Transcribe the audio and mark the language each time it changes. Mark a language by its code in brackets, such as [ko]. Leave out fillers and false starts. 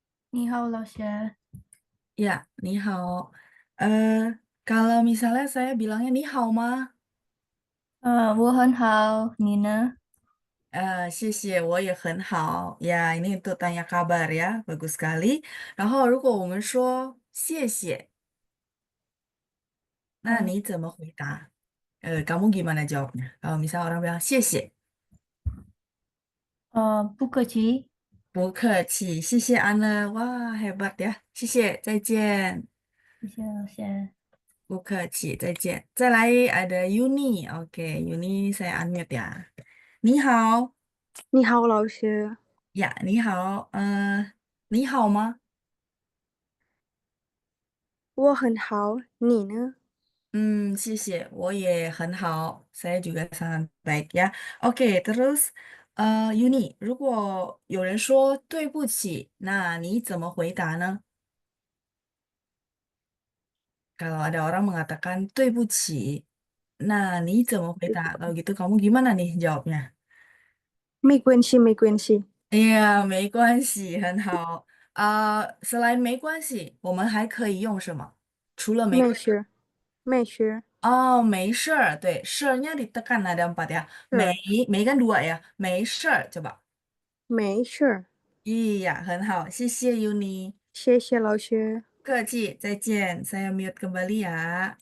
[zh] 你好，老师。 [id] Ya, ni hao. Eh, Kalau misalnya saya bilangnya ni hao ma. [zh] 我很好，你呢？谢谢，我也很好呀。 [id] ini untuk tanya kabar ya, bagus sekali. [zh] 然后如果我们说谢谢，那你怎么回答？呃 [id] Kamu gimana jawabnya? Kalau misalnya orang bilang [zh] 谢谢，不客气。不客气，谢谢安乐，哇， [id] hebat ya， [zh] 谢谢，再见，谢谢老师。不客气，再见。再来 [id] ada Yuni，oke，Yuni saya unmute ya。 [zh] 你好，你好，老师，呀，你好，你好吗？我很好，你呢？谢谢，我也很好， [id] saya juga sangat baik ya. Oke, terus Yuni， [zh] 如果有人说对不起，那你怎么回答呢？ [id] Kalau ada orang mengatakan 对不起， [zh] 那你怎么回答？ [id] Kalau gitu kamu gimana nih jawabnya? [zh] 没关系，没关系， Iya, 没关系，很好。 selain 没关系，我们还可以用什么？除了没关系。没事，没事， [id] Oh, [zh] 没事儿,对, [id] 事儿nya ditekan ada 4 ya. [zh] 没, 是 [id] 没 kan 2 ya. [zh] 没事儿, [id] coba. [zh] 没事。 Iya, 很好，谢谢 Yuni. 谢谢老师。客气，再见。 [id] Saya mute kembali ya.